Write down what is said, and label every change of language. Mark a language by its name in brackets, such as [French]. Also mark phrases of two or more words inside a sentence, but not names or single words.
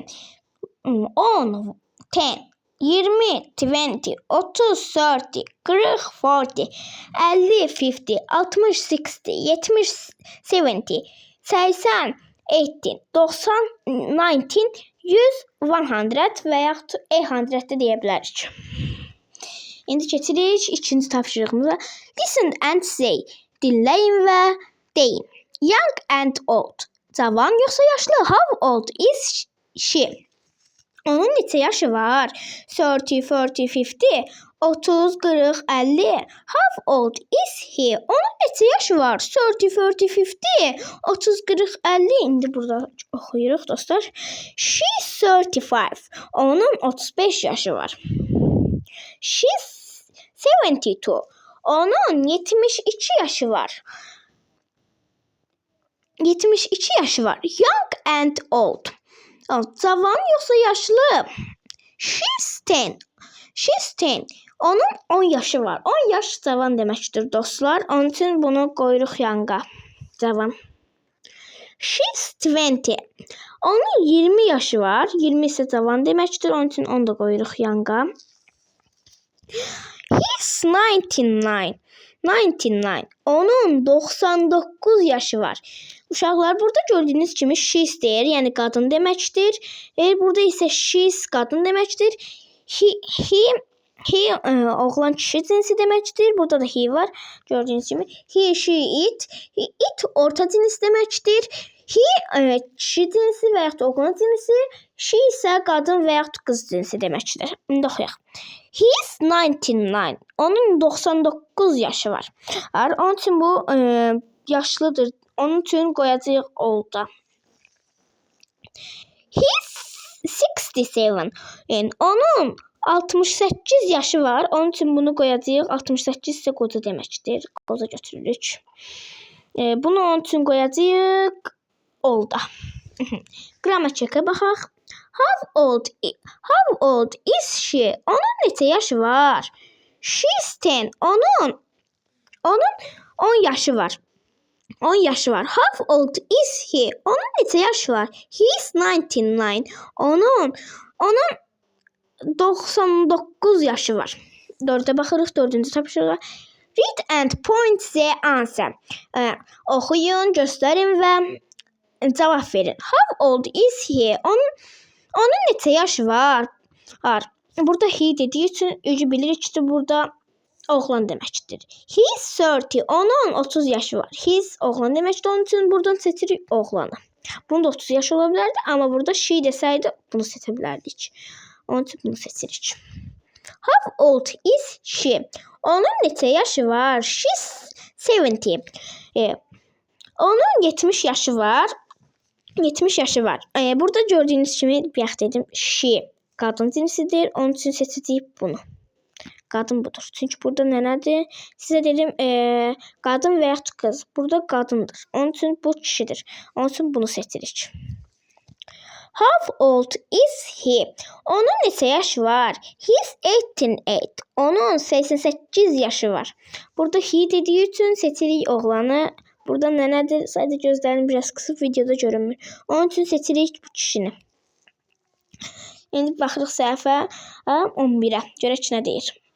[Azerbaijani] 10, 10, 20, 20, 30, 40, 40, 40, 50, 50, 60, 60, 70, 70, 80, 80, 90, 100, 100 və yaxud 800 də deyə bilərik. İndi keçirik ikinci tapşırığımıza. [English] Listen and say. [Azerbaijani] Dinləyin və deyin. [English] Young and old. [Azerbaijani] Cavan yoxsa yaşlı? [English] How old is she? [Azerbaijani] Onun neçə yaşı var? 30, 40, 50, 30, 40, 50. [English] How old is he? [Azerbaijani] Onun neçə yaşı var? 30, 40, 50, 30, 40, 50. İndi burada oxuyuruq dostlar. She's 35. Onun 35 yaşı var. [English] She's 72. [Azerbaijani] Onun 72 yaşı var. 72 yaşı var. [English] Young and old. [Azerbaijani] Cavan yoxsa yaşlı? [English] She's 10. She's 10. [Azerbaijani] Onun 10 yaşı var. 10 yaş cavan deməkdir dostlar. Onun üçün bunu qoyuruq yanga. Cavan. She's 20. Onun 20 yaşı var. 20 isə cavan deməkdir. Onun üçün onu da qoyuruq yanga. [English] He's 99. [Azerbaijani] 99. Onun 99 yaşı var. Uşaqlar, burada gördüyünüz kimi she's deyir, yəni qadın deməkdir. Burada isə she's qadın deməkdir. He oğlan kişi cinsi deməkdir. Burada da he var. Gördüyünüz kimi [English] he, she, it. [Azerbaijani] It orta cins deməkdir. He kişi cinsi və yaxud oğlan cinsi. She isə qadın və yaxud qız cinsi deməkdir. İndi oxuyaq. He's 99. Onun 99 yaşı var. Onun üçün bu yaşlıdır. Onun üçün qoyacağıq olda. [English] He's 67. [Azerbaijani] Yəni onun 68 yaşı var. Onun üçün bunu qoyacağıq. 68 isə qoca deməkdir. Qoca götürürük. Bunu onun üçün qoyacağıq olda. Qrammatikə baxaq. [English] How old is she? [Azerbaijani] Onun neçə yaşı var? She's 10. Onun 10 yaşı var. 10 yaşı var. [English] How old is he? [Azerbaijani] Onun neçə yaşı var? He's 99. Onun 99 yaşı var. 4-ə baxırıq, 4-cü tapşırığa. [English] Read and point the answer. [Azerbaijani] Oxuyun, göstərin və cavab verin. [English] How old is he? [Azerbaijani] Onun neçə yaşı var? Burada he dediği üçün bilirik ki, burada oğlan deməkdir. He's 30. Onun 30 yaşı var. He's oğlan deməkdir. Onun üçün buradan seçirik oğlanı. Bunun da 30 yaşı ola bilərdi, amma burada she desəydi bunu seçə bilərdik. Onun üçün bunu seçirik. [English] How old is she? [Azerbaijani] Onun neçə yaşı var? She's 70. Onun 70 yaşı var. 70 yaşı var. Burada gördüyünüz kimi bayaq dedim she qadın cinsidir. Onun üçün seçəcəyik bunu. Qadın budur. Çünki burada nənədir? Sizə dedim qadın və yaxud qız. Burada qadındır. Onun üçün bu kişidir. Onun üçün bunu seçirik. [English] How old is he? [Azerbaijani] Onun neçə yaşı var? He's 88. Onun 88 yaşı var. Burada he dediği üçün seçirik oğlanı. Burada nənədir? Sadəcə gözlərini biraz qısıb videoda görünmür. Onun üçün seçirik bu kişini. İndi baxırıq səhifə 11-ə. Görək ki, nə deyir.